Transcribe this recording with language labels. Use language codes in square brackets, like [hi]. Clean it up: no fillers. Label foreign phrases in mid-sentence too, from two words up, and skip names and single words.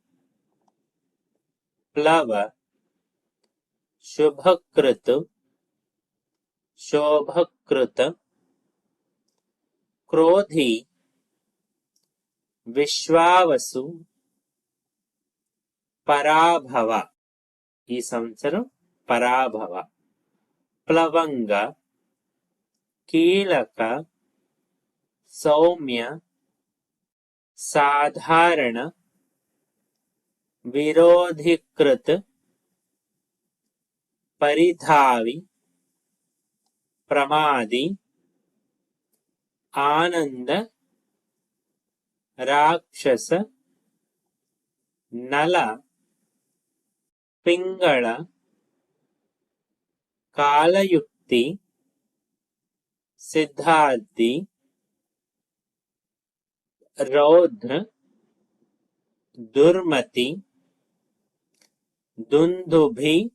[te] प्लव शुभकृत शोभकृत क्रोधी विश्वावसु पराभव ఈ సంవత్సరం పరాభవ ప్లవంగ కీలక సౌమ్య సాధారణ विरोधीकृत परिधावी प्रमादी आनंद राक्षस नल पिंगल कालयुक्ति सिद्धार्थी रौद्र दुर्मति दुंदुभि